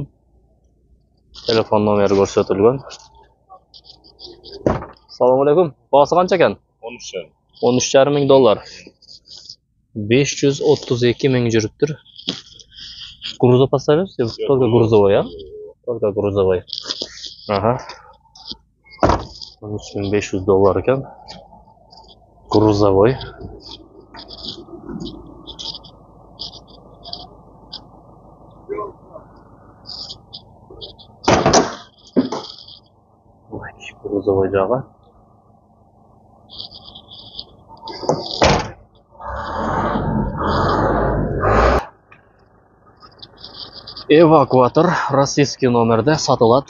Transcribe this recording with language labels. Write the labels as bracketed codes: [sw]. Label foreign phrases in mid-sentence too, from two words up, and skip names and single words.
[uz] Telefon nomeri ko'rsatilgan. Assalomu alaykum. Bahsi qancha ekan? 13,5 ming dollar. 532 ming yuribdir. [ru] Грузов поставишь? Только грузовой, а? Только грузовой. Ага. 13,500 [uz] dollar ekan. [ru] Грузовой. Грузовой жағы. [ky] Эвакуатор российский номерде сатылат.